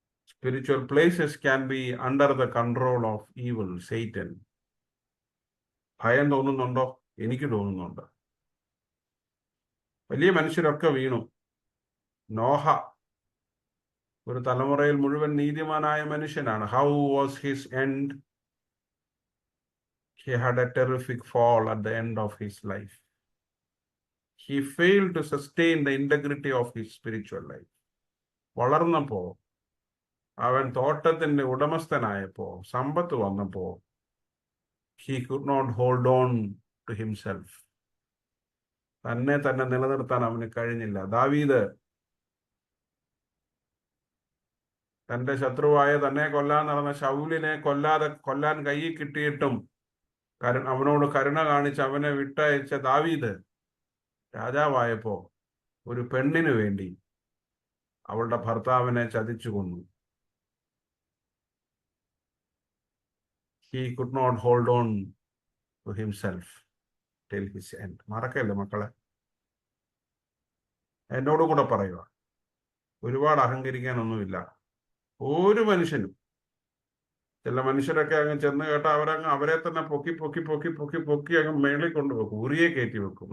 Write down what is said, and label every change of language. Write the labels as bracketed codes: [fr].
[en] Spiritual places can be under the control of evil, Satan. [ml] ഭയം തോന്നുന്നുണ്ടോ? എനിക്ക് തോന്നുന്നുണ്ട്. വലിയ മനുഷ്യരൊക്കെ വീണു. നോഹ ഒരു തലമുറയിൽ മുഴുവൻ നീതിമാനായ മനുഷ്യനാണ്. [en] How was his end? He had a terrific fall at the end of his life. He failed to sustain the integrity of his spiritual life. [ml] വളർന്നപ്പോ, അവൻ തോട്ടത്തിന്റെ ഉടമസ്ഥനായപ്പോ, സമ്പത്ത് വന്നപ്പോ, [en] he could not hold on to himself. [ml] തന്നെ നിലനിർത്താൻ അവന് കഴിഞ്ഞില്ല. ദാവീദ് തന്റെ ശത്രുവായ തന്നെ കൊല്ലാൻ നടന്ന ശൗലിനെ കൊല്ലാൻ കയ്യിൽ കിട്ടിയിട്ടും അവനോട് കരുണ കാണിച്ച് അവനെ വിട്ടയച്ച ദാവീദ് രാജാവായപ്പോ ഒരു പെണ്ണിനു വേണ്ടി അവളുടെ ഭർത്താവിനെ ചതിച്ചു കൊന്നു. [en] He could not hold on to himself till his end. [ml] മറക്കല്ലേ മക്കളെ, എന്നോടും കൂടെ പറയുക, ഒരുപാട് അഹങ്കരിക്കാനൊന്നുമില്ല ഒരു മനുഷ്യനും. ചില മനുഷ്യരൊക്കെ അങ്ങ് ചെന്ന് കേട്ടാൽ അവരെ തന്നെ പൊക്കി അങ്ങ് മേളിൽ കൊണ്ടുവെക്കും, ഉറിയെ കയറ്റി വെക്കും.